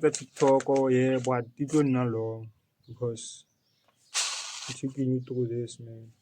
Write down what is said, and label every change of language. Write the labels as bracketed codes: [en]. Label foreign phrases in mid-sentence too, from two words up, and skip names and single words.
[en] tsa TikTok, yeah, but [tn] di tlo nna [en] long because I'm taking you through this, man.